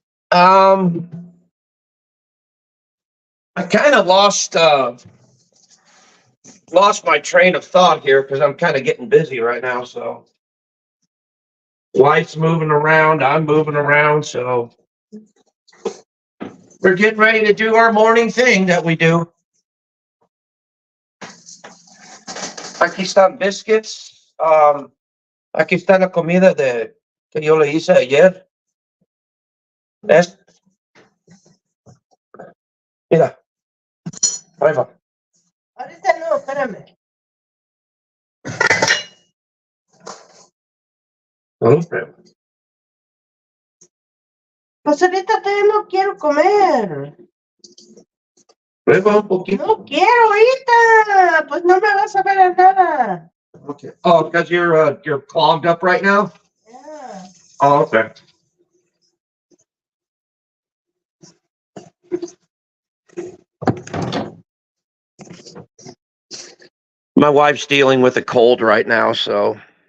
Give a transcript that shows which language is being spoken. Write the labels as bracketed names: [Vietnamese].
[English] I kind of lost my train of thought here because I'm kind of getting busy right now. So wife's moving around, I'm moving around, so we're getting ready to do our morning thing that we do. [Spanish] Aquí están biscuits. Aquí está la comida que yo le hice ayer. ¿Ves? Mira. Ahí va. Ahorita no, espérame. Pues ahorita todavía no quiero comer. Prueba un poquito. No quiero ahorita. Pues no me vas a ver a nada. [English] Okay. Oh, because you're clogged up right now? Yeah. Oh, okay. My wife's dealing with a cold right now, so.